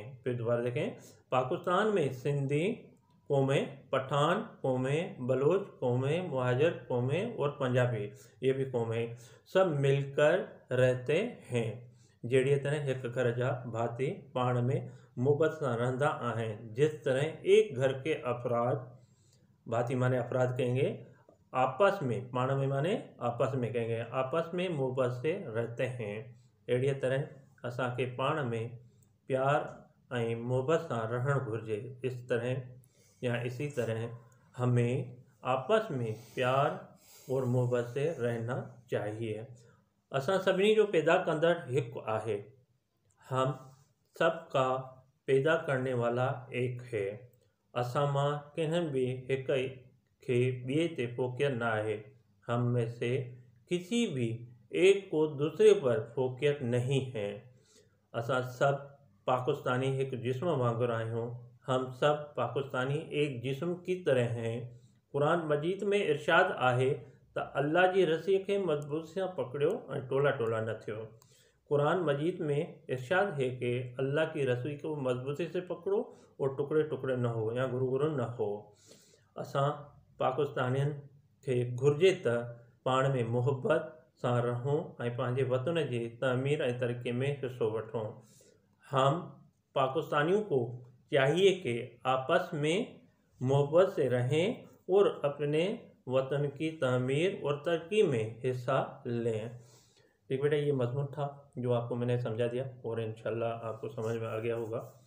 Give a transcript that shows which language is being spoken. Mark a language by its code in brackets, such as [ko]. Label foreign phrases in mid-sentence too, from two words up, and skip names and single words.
[ur] پھر دوبارہ دیکھیں، پاکستان میں سندھی قومیں، پٹھان قومیں، بلوچ قومیں، مہاجر قومیں اور پنجابی یہ بھی قومیں سب مل کر رہتے ہیں. [sd] जहिड़ीअ तरह एक घर जा भाती पाण में मोहब्बत सां रहंदा आहिनि। [ur] جس طرح ایک گھر کے افراد، ڀاتي معنی افراد کہیں گے، آپس میں، پاڻ میں معنی آپس میں کہیں گے، آپس میں محبت سے رہتے ہیں. [sd] अहिड़ीअ तरह असांखे पाण में प्यार ऐं मोहब्बत सां रहणु घुरिजे। [ur] اس طرح یا اسی طرح ہمیں آپس میں پیار اور محبت سے رہنا چاہیے. [sd] असां सभिनी जो पैदा कंदड़ हिकु आहे। [ur] ہم سب کا پیدا کرنے والا ایک ہے. [sd] असां मां कंहिं बि हिक खे ॿिए ते फ़ोकियत न आहे। [ur] ہم میں سے کسی بھی ایک کو دوسرے پر فوقیت نہیں ہے. [sd] असां सब पाकिस्तानी एक जिस्म वांगुरु आहियूं। [ur] ہم سب پاکستانی ایک جسم کی طرح ہیں. [sd] कुरान मजीद में इरशाद आहे त अल्लाह जी रस्सीअ खे मज़बूत सां पकड़ियो ऐं टोला टोला न थियो। [ur] قرآن مجید میں ارشاد ہے کہ اللہ کی رسی کو مضبوطی سے پکڑو اور ٹکڑے ٹکڑے نہ ہو یا گرو گرو نہ ہو. [sd] असां पाकिस्तानियुनि खे घुरिजे त पाण में मोहब्बत सां रहूं ऐं पंहिंजे वतन जी तमीर ऐं तरक़ी में हिस्सो वठूं। [ur] ہم پاکستانیوں کو چاہیے کہ آپس میں محبت سے رہیں اور اپنے وطن کی تعمیر اور ترقی میں حصہ لیں. ٹھیک بیٹا، یہ مضمون تھا جو آپ کو میں نے سمجھا دیا اور ان شاء اللہ آپ کو سمجھ میں آ گیا ہوگا.